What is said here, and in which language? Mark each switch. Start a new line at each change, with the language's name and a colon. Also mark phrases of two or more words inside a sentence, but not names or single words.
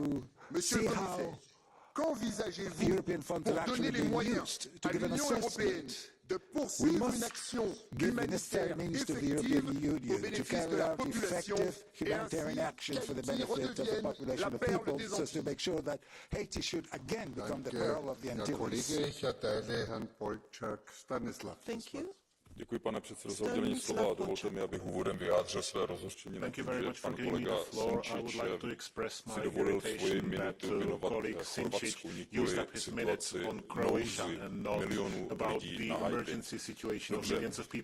French: Monsieur le Commissaire, qu'envisagez-vous pour donner les moyens à l'Union européenne de poursuivre une action humanitaire effective au bénéfice de la population et ainsi qu'Haïti redevienne la perle des Antilles?
Czech: Děkuji, pane předsedo, za udělení slova. Dovolte mi, abych úvodem vyjádřil své rozhořčení nad tím, že pan kolega Sinčić si dovolil svoji minutu věnovat Chorvatsku, nikoli situaci nouzy milionů lidí na Haiti.